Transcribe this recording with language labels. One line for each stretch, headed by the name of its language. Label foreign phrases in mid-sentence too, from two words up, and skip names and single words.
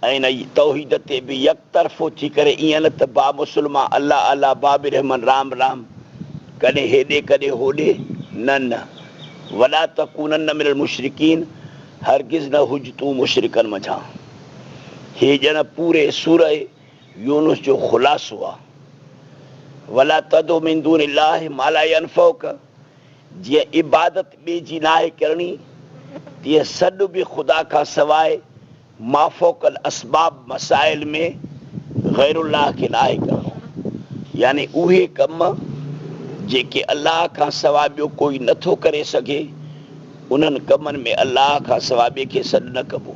Sindhi: ऐं इन तौहीद ते बि यकतरफ़ो थी करे ईअं न त बा मुस्लमान अल्लाह अल्लाह बाबी रहमान राम राम कॾहिं हेॾे कॾहिं होॾे, न न।
Arabic: ولا تكونن من المشركين,
Sindhi: हरगिज़ न हुज तूं मुशरिकनि मझां। हे ॼण पूरे सूरह यूनुस जो ख़ुलासो आहे।
Arabic: ولا تدع من دون الله ما لا ينفعك,
Sindhi: जीअं इबादत ॿिए जी नाहे करणी, तीअं सॾु बि ख़ुदा खां सवाइ माफ़ोकल असबाब मसाइल में गैरुल्लाह खे नाहे करणो। यानी उहे कम जेके अलाह खां सवाइ ॿियो कोई नथो करे सघे, उन्हनि कमनि में अलाह खां सवाइ ॿिए खे सॾु न कबो।